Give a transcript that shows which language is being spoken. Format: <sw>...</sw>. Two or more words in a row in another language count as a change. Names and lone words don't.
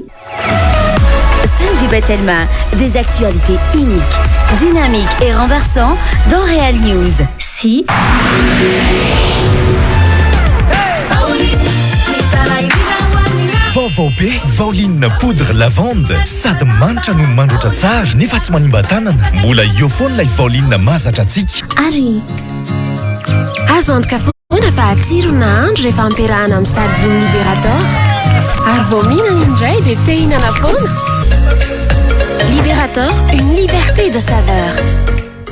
<fr>Saint-Gilles-Telma, des actualités uniques, dynamiques et renversantes dans Real News. Si.</fr> <mg>Vaovao be Vaoline poudre lavande sady manitra no mandroatra tsara nefa tsy manimba tanana. Mbola eo foana ilay Vaoline mahazatra antsika. Ary azo antoka foana fa atsiro na andro rehefa ampiarahana amin'ny sardine Liberator. Ary vao mihinana indray dia te hihinana foana. Liberator,</mg> <fr>une liberté de saveur.</fr>